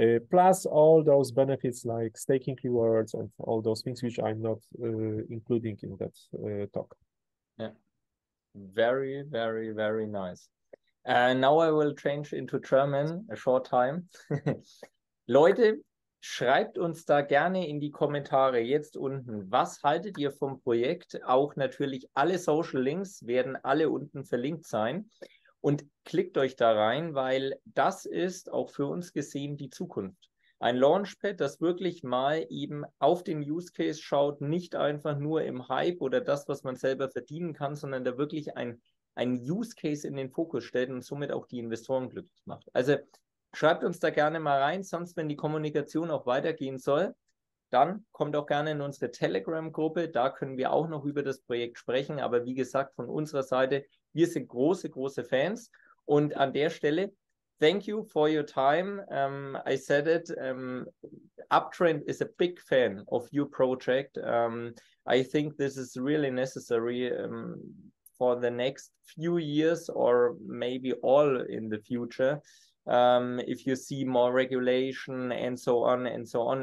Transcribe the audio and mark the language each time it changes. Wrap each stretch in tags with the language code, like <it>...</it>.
<en>Plus all those benefits like staking rewards and all those things which I'm not including in that talk. Yeah, very, very, very nice. Now I will change into German, a short time.</en> <de>Leute, schreibt uns da gerne in die Kommentare jetzt unten, was haltet ihr vom Projekt? Auch natürlich alle Social Links werden alle unten verlinkt sein. Und klickt euch da rein, weil das ist auch für uns gesehen die Zukunft. Ein Launchpad, das wirklich mal eben auf den Use Case schaut, nicht einfach nur im Hype oder das, was man selber verdienen kann, sondern da wirklich ein Use Case in den Fokus stellt und somit auch die Investoren glücklich macht. Also schreibt uns da gerne mal rein, sonst wenn die Kommunikation auch weitergehen soll, dann kommt auch gerne in unsere Telegram-Gruppe, da können wir auch noch über das Projekt sprechen, aber wie gesagt, von unserer Seite, wir sind große, große Fans und an der Stelle,</de> <en>thank you for your time. I said it, Uptrend is a big fan of your project. I think this is really necessary for the next few years or maybe all in the future. If you see more regulation and so on and so on.</en>